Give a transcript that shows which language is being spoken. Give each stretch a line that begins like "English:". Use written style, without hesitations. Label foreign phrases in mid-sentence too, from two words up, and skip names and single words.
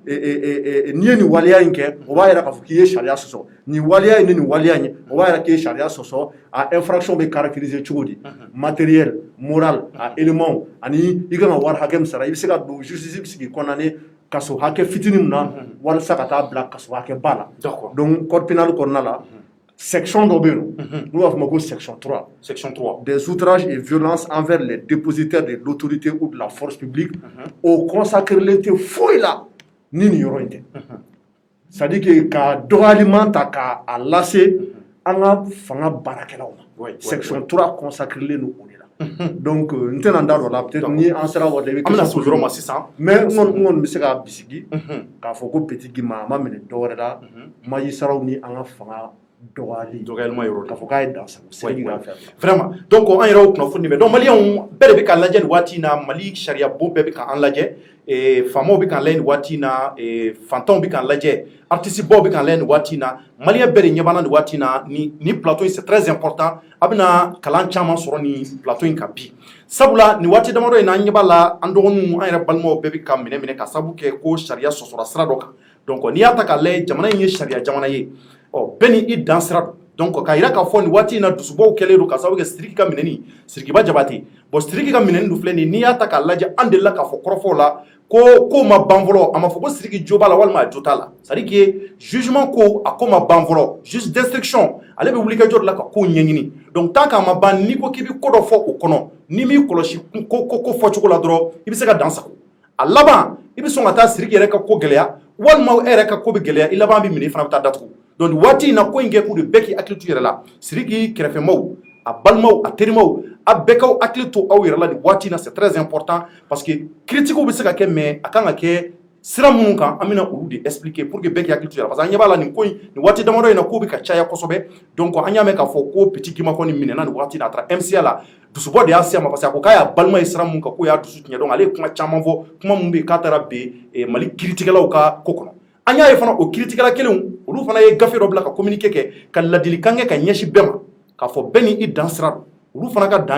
Bambara: n'i ye nin waleya in kɛ o b'a yira k'a fɔ k'i ye sariya sɔsɔ nin waleya in ni nin waleya in o b'a yira k'i ye sariya sɔsɔ a infraction bɛ caractériser cogo di
French: matériel moral
Bambara: a élément ani i kan ka wari hakɛ min sara i bɛ se ka don justice bɛ se k'i condamner kaso hakɛ fitinin min na walasa ka taa bila kaso hakɛ ba la donc
French: code pénal
Bambara: kɔnɔna la section dɔ bɛ yen nɔ n'u b'a fɔ o ma ko section 3
French: des outrages et violences envers les dépositaires de l'autorité ou de la force publique
Bambara: o consacrelen tɛ foyi la ni nin yɔrɔ in tɛ
French: c'est à dire que
Bambara: ka dɔgɔyalima ta k'a lase an ka fanga baarakɛlaw ma section 3 consacrelen don o de la donc n tɛna n da dɔ la peut-être ni an sera wari la i bɛ kɛ so yɔrɔ ma sisan mais n kɔni bɛ se k'a bisigi k'a fɔ ko petit Guima a ma minɛ dɔwɛrɛ la magistratw ni an ka fanga dɔgɔyalima yɔrɔ k'a fɔ k'a ye dansago sɛbɛn k'a fɛ vraiment donc an yɛrɛ y'o kunnafoni mɛn donc maliyɛnw bɛɛ de bɛ k'an lajɛ nin waati in na mali sariya bon bɛɛ bɛ k'an lajɛ faamaw bɛ k'an lajɛ nin waati in na fantanw bɛ k'an lajɛ artiste baw bɛ k'an lajɛ nin waati in na maliyɛn bɛɛ de ɲɛ b'an na nin waati in na ni plateau in
French: c'est très important
Bambara: a bɛna kalan caman sɔrɔ nin plateau in kan bi sabula nin waati damadɔ in na an ɲɛ b'a la an dɔgɔninw an yɛrɛ balimaw bɛɛ bɛ ka minɛ ka sabu kɛ ko sariya sɔsɔra sira dɔ kan donc n'i y'a ta k'a lajɛ jamana in ye sariya jamana ye bɛɛ ni i dan sira don donc k'a yira k'a fɔ nin waati in na dusubaw kɛlen don ka sababu kɛ Sidiki ka minɛni Sidikiba Jabate bon Sidiki ka minɛni dun filɛ nin n'i y'a ta k'a lajɛ an delila k'a fɔ kɔrɔfɔw la ko ma ban fɔlɔ a ma fɔ ko Sidiki jo b'a la walima a jo t'a la
French: c'est à dire que
Bambara: jugement ko a ko ma ban fɔlɔ
French: juge d'instruction
Bambara: ale bɛ wuli kɛ jɔ de la ka ko ɲɛɲini donc tant k'a ma ban n'i ko k'i bɛ ko dɔ fɔ o kɔnɔ n'i m'i kɔlɔsi ko fɔcogo la dɔrɔn i bɛ se ka dan sago a laban i bɛ sɔn ka taa Sidiki yɛrɛ ka ko gɛlɛya walima e yɛrɛ ka ko bɛ gɛlɛya i laban bɛ minɛ i fana bɛ taa datugu donc waati in na ko in kɛ k'u de bɛɛ k'i hakili to i yɛrɛ la Sidiki kɛrɛfɛmaw a balimaw a terimaw a bɛɛ k'aw hakili to aw yɛrɛ la nin waati in na
French: c'est très important parce que
Bambara: critiques bɛ se ka kɛ mais a kan ka kɛ sira minnu kan an bɛna olu de expliquer
French: pour que
Bambara: bɛɛ k'i hakili to a la parce que an ɲɛ b'a la nin ko in nin waati damadɔ in na k'o bɛ ka caya kosɛbɛ donc an y'a mɛn k'a fɔ ko Petit Gima kɔni minɛna nin waati in na a taara MCA la dusubɔ de y'a se a ma parce que a ko k'a y'a balima ye sira min kan k'o y'a dusu tiɲɛ donc ale ye kuma caman fɔ kuma min bɛ yen k'a taara bɛn Mali kiiritigɛlaw ka ko kɔnɔ an y'a ye fana o kiiritigɛla kelenw olu fana ye gafe dɔ bila ka communiqué kɛ ka ladilikan kɛ ka ɲɛsin bɛɛ ma k'a fɔ bɛɛ ni i dan sira don olu fana ka dan